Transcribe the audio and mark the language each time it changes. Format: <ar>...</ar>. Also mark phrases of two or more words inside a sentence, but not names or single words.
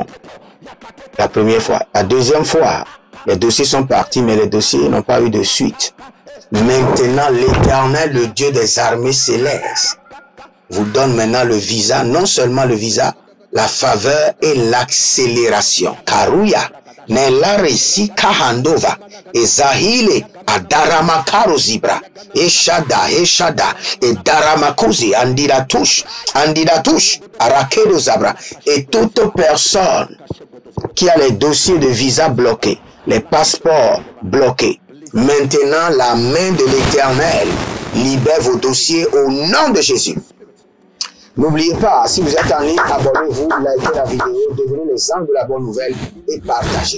<fr>La première fois. La deuxième fois, les dossiers sont partis, mais les dossiers n'ont pas eu de suite. Maintenant, l'Éternel, le Dieu des armées célestes, vous donne maintenant le visa, non seulement le visa, la faveur et l'accélération. Karuya, Nelaresi Kahandova, Ezahile, Adaramakaro Zibra, Eshada, et Daramakozi, Andidatush, Arakedo Zabra, et toute personne qui a les dossiers de visa bloqués, les passeports bloqués. Maintenant, la main de l'Éternel libère vos dossiers au nom de Jésus. N'oubliez pas, si vous êtes en ligne, abonnez-vous, likez la vidéo, devenez les anges de la bonne nouvelle et partagez.</fr>